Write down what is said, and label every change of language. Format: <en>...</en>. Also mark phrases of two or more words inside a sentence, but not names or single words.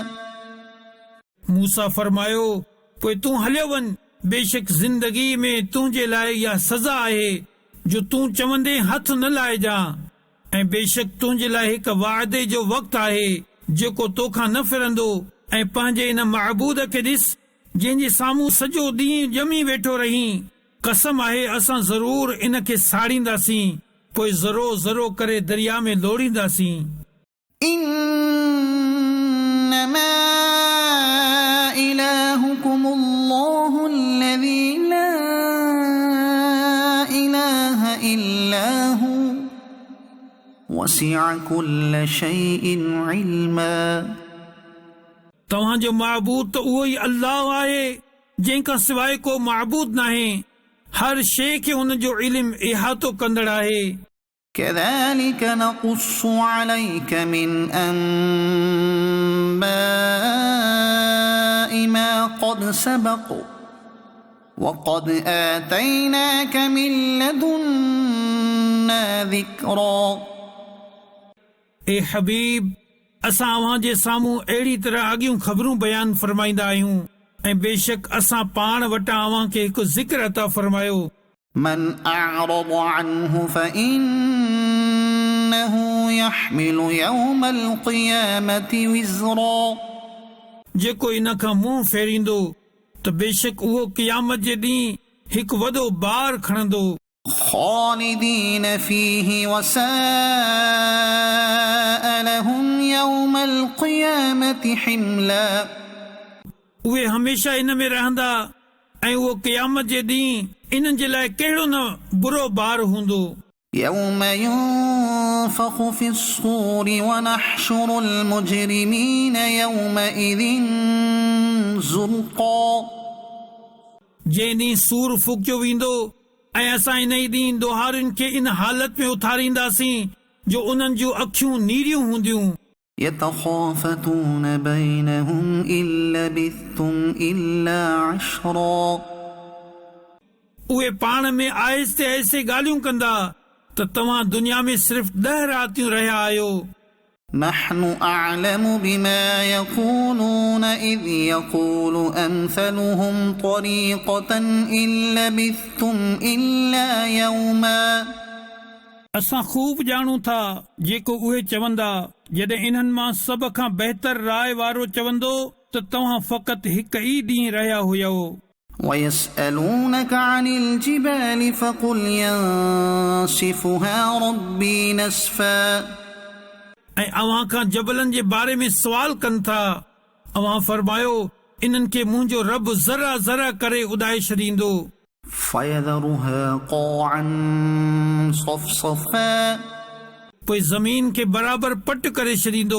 <sd>मूसा फरमायो पोइ तूं हलियो वञ बेशक ज़िंदगी में तुंहिंजे लाइ इहा सज़ा आहे जो तूं चवंदे हथ न लाइजां ऐं बेशक तुंहिंजे लाइ हिकु वाइदे जो वक़्तु आहे जेको तोखां न फिरंदो ऐं पंहिंजे इन महबूद खे ॾिस जंहिंजे साम्हूं सॼो ॾींहुं ॼमी वेठो रहीं कसम आहे असां ज़रूर इन खे साड़ींदासीं पोइ ज़रो ज़रो करे दरिया में लोड़ींदासीं</sd> <ar>إنما إلهكم الله الذي لا إله إلا هو وسع كل شيء علما</ar> <sd>तव्हांजो महबूद त उहो ई अल्लाह आहे जंहिंखां सवाइ को महबूद नाहे हर शइ खे हुन जो इल्मु इहातो कंदड़ आहे</sd> <ar>كذلك نقص عليك من أنباء ما قد سبق وقد آتيناك من لدنا ذكرا</ar> <sd>ए हबीब असां अव्हां जे साम्हूं अहिड़ी तरह अॻियूं ख़बरूं बयान फरमाईंदा आहियूं ऐं बेशक असां पाण वटां अव्हां खे हिकु ज़िक्र अता फरमायो</sd> <ar>من أعرض عنه فإنه يحمل يوم القيامة وزرا</ar> <sd>जेको इन खां मुंहुं फेरींदो त बेशक उहो क़यामत जे ॾींहुं हिकु वॾो बार खणंदो</sd> <ar>خالدين فيه وساء لهم يوم القيامة حملا</ar> <sd>उहे हमेशा इन में रहंदा ऐं उहो क़यामत जे ॾींहुं इन्हनि जे लाइ कहिड़ो न बुरो बार हूंदो</sd> <ar>يوم ينفخ في الصور ونحشر المجرمين يومئذ زرقا</ar> <sd>जंहिं ॾींहुं सूर फूकियो वेंदो ऐं असां इन ई ॾींहुं ॾोहारियुनि खे इन हालत में उथारींदासीं जो उन्हनि जूं अखियूं नीरियूं हूंदियूं</sd> <ar>يتخافتون بينهم إن لبثتم إلا عشرا</ar> <sd>उहे पाण में आहिस्ते आहिस्ते ॻाल्हियूं कंदा त तव्हां दुनिया में सिर्फ़ 10 रातियूं रहिया आहियो</sd> <ar>نحن أعلم بما يقولون إذ يقول أمثلهم طريقة إن لبثتم إلا يوما</ar> <sd>असां खूब ॼाणूं था जेको उहे चवंदा जॾहिं इन्हनि मां सभ खां बहितर राय वारो चवंदो त तव्हां फ़क़ति हिकु ई ॾींहुं रहिया हुयो</sd> <ar>ويسألونك عن الجبال فقل ينسفها ربي نسفا</ar> <sd>ऐं अव्हां खां जबलनि जे बारे में सुवाल कनि था अव्हां फरमायो इन्हनि खे मुंहिंजो रब ज़रा ज़रा करे उॾाए छॾींदो</sd> <ar>فيذرها قاعا صفصفا</ar> <sd>पोइ ज़मीन खे बराबर पट करे छॾींदो</sd>